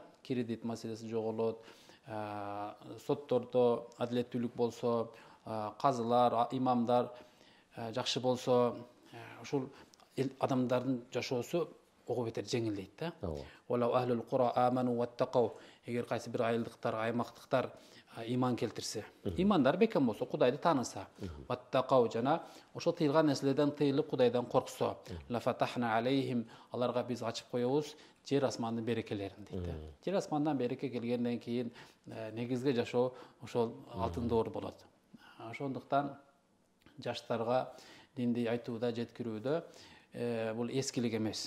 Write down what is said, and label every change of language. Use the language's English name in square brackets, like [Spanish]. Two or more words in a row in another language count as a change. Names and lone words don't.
[Kyrgyz] Кредит маселеси жоголот, соттордо адилеттүүлүк болсо, казылар, имамдар жакшы болсо, ушул адамдардын жашоосу ого бетер жеңилдейт да. [Arabic] ولو أهل القرى آمنوا واتقوا. [Kyrgyz] Эгер кайсы бир айылдыктар, аймактыктар иман келтирсе, имандар бекем болсо, Кудайды тааныса, ваттакау жана ошол тыйылган нерселерден тыйылып Кудайдан корксо, [Arabic] لفتحنا عليهم, [Kyrgyz] аларга биз ачып коебуз жер асмандын берекелерин дейт. Жер асмандан береке келгенден кийин негизги жашоо ошол алтын доор болот. Ошондуктан жаштарга динди айтууда, жеткирүүдө бул эскилик эмес.